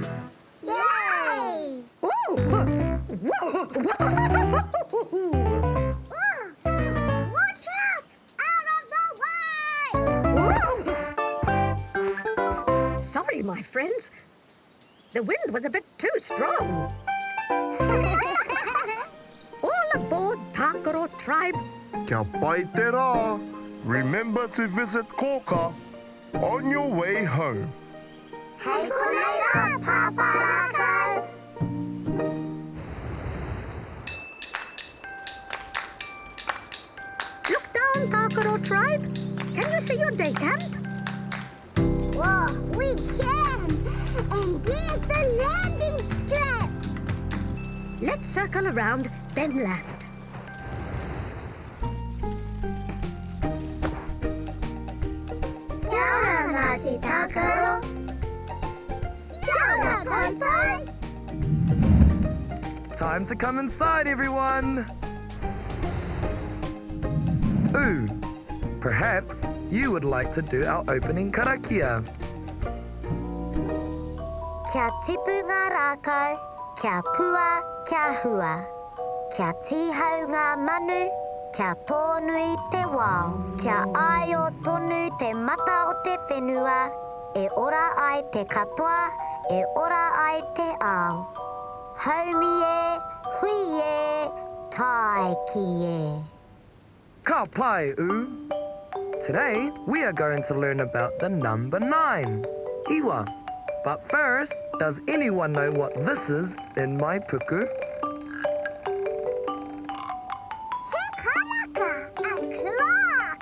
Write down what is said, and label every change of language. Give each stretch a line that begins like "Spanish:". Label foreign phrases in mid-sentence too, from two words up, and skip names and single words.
English: Yay! Watch out! Out of the way! Sorry, my friends. The wind was a bit too strong. All aboard, Tākaro Tribe.
Māori: Kia pai te rā.
English: Remember to visit Kōkā on your way home.
Māori: Hei konei rā, Pāpā Rākau!
English: Look down, Tākaro Tribe. Can you see your day camp? Whoa, we can! And there's the landing strip! Let's circle around, then land.
Māori: Kia ora, Ngāti Tākaro. Kia ora,
English: Time to come inside, everyone. Ooh, perhaps you would like to do our opening karakia.
Māori: Kia tipu ngā rākau, kia pua, kia hua. Kia tihau ngā manu, kia tonu I te wao. Kia ai o tonu te mata o te whenua. E ora ai te katoa, e ora ai te ao. Haumi e, hui e, tai ki e. Ka pai, U.
English: Today, we are going to learn about the number 9, iwa. But first, does anyone know what this is in my puku?
Māori: He kanaka,
English: a clock.